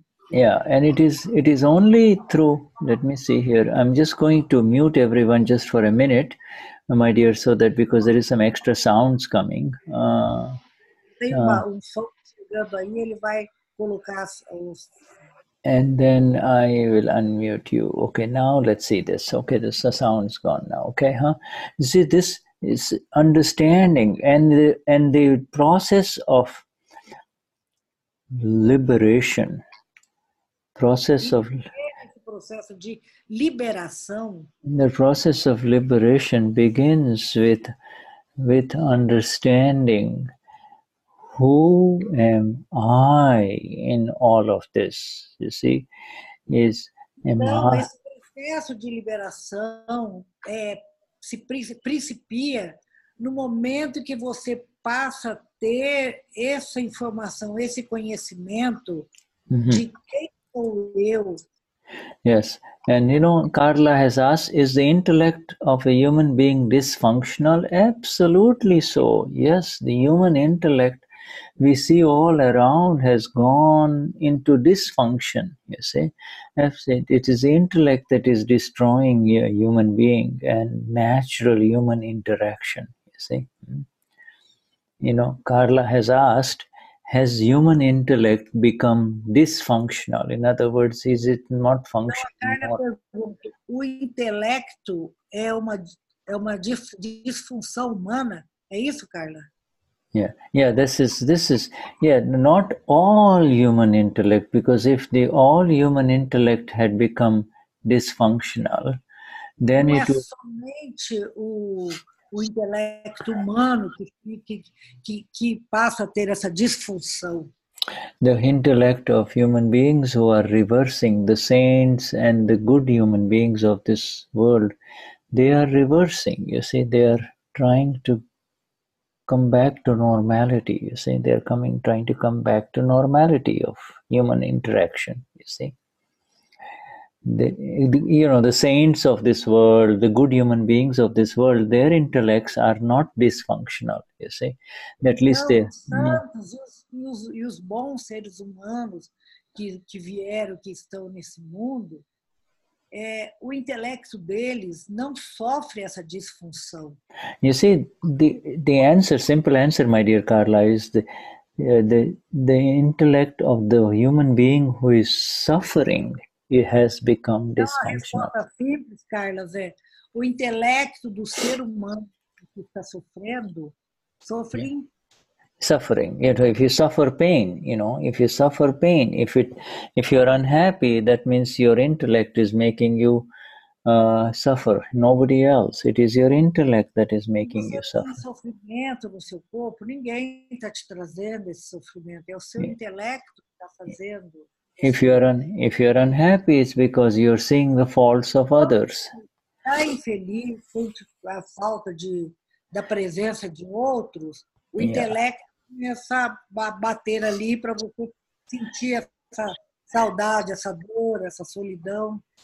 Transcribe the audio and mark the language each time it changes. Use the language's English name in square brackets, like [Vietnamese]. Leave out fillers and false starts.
[English] Yeah, and it is only through, let me see here, I'm just going to mute everyone just for a minute, my dear, so that because there is some extra sounds coming. [Portuguese] Tem som chegando aí, ele vai colocar os... [English] And then I will unmute you. Okay, now let's see this. Okay, the sound's gone now. Okay, You see, this is understanding and the process of liberation. [Portuguese] processo de liberação. [English] The process of liberation begins with understanding who am I in all of this. You see, [Portuguese] então, esse processo de liberação se principia no momento que você passa a ter essa informação, esse conhecimento de quem sou eu. [English] Yes, and Carla has asked, is the intellect of a human being dysfunctional? Absolutely so. Yes, the human intellect we see all around has gone into dysfunction, you see. It is the intellect that is destroying a human being and natural human interaction, you see. Carla has asked, has human intellect become dysfunctional? In other words, is it not functioning? [Portuguese] O intelecto é uma disfunção humana? É isso, Carla? [English] Yeah. This is not all human intellect, because if all human intellect had become dysfunctional, then [Portuguese] não [English] it would. [Portuguese] Somente o intelecto humano que passa a ter essa disfunção. [English] The intellect of human beings who are reversing, the saints and the good human beings of this world, they are reversing. You see, they are trying to come back to normality. You see, they are trying to come back to normality of human interaction. You see. The saints of this world, the good human beings of this world, their intellects are not dysfunctional, you see. At least they... [Portuguese] Os santos e os bons seres humanos que vieram, que estão nesse mundo, o intelecto deles não sofre essa disfunção. [English] You see, the simple answer, my dear Carla, is the intellect of the human being who is suffering, it has become dysfunctional. [Portuguese] A resposta simples, Carla, o intelecto do ser humano que está sofrendo, [English] suffering. If you suffer pain, if you're unhappy, that means your intellect is making you suffer. Nobody else. It is your intellect that is making you suffer. [Portuguese] Sofrimento no seu corpo, ninguém está te trazendo esse sofrimento. É o seu intelecto que está fazendo. [English] If you're unhappy, it's because you're seeing the faults of others. [Portuguese] Está infeliz, sente a falta da presença de outros. O intelecto começar a bater ali para você sentir essa saudade, essa dor, essa solidão.